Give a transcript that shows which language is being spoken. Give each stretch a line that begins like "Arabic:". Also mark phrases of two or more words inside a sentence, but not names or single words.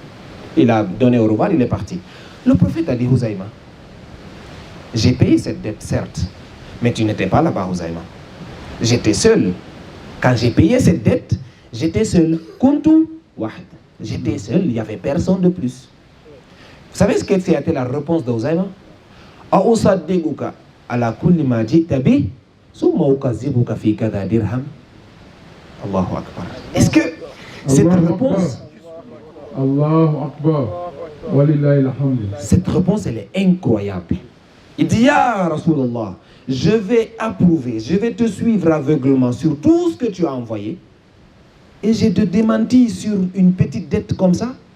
French: Il a donné au revoir, il est parti. Le prophète a dit, Houzaïm, j'ai payé cette dette, certes, mais tu n'étais pas là-bas, Houzaïm. J'étais seul. Quand j'ai payé cette dette, j'étais seul.
Arabic: كنت وحيد.
French: J'étais seul, il n'y avait personne de plus. Vous savez ce que c'était la réponse de Houzaïm?
Arabic: أصدقك على كل ما جئت به ثم أكذبك في كذا درهم. الله أكبر.
French: Est-ce que cette réponse,
Arabic: الله أكبر، ولله الحمد,
French: cette réponse elle est incroyable. Il dit
Arabic: يا رسول الله,
French: je vais approuver, je vais te suivre aveuglement sur tout ce que tu as envoyé et je te démentis sur une petite dette comme ça.